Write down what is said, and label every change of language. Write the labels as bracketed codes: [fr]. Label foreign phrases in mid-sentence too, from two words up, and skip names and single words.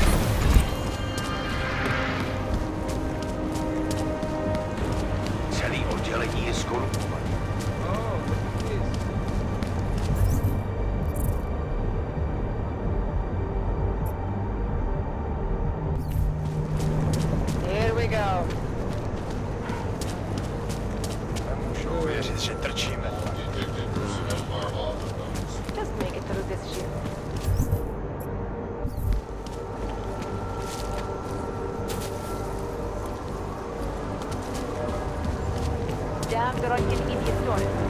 [cs] Celý oddělení je zkorumpované. [en] Here we go. [cs] Nemůžu věřit, že trčíme. [en] Just make it through this shit. Damn drunken idiot tourist.